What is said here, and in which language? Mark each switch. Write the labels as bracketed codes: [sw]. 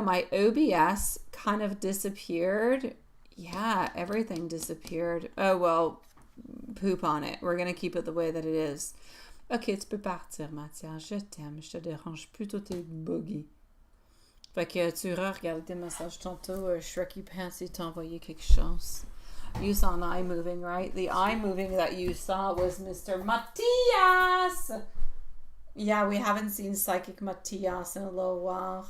[en] My OBS kind of disappeared. Yeah, everything disappeared. Oh, well, poop on it. We're going to keep it the way that it is. [fr] Ok, tu peux partir, Mathias. Je t'aime. Je te dérange plus. Tout est buggy. Fait que tu re-regardes tes messages tantôt. Shreky Pants, il t'a envoyé quelque chose. [en] You saw an eye moving, right? The eye moving that you saw was Mr. Matthias. Yeah, we haven't seen Psychic Matthias in a little while.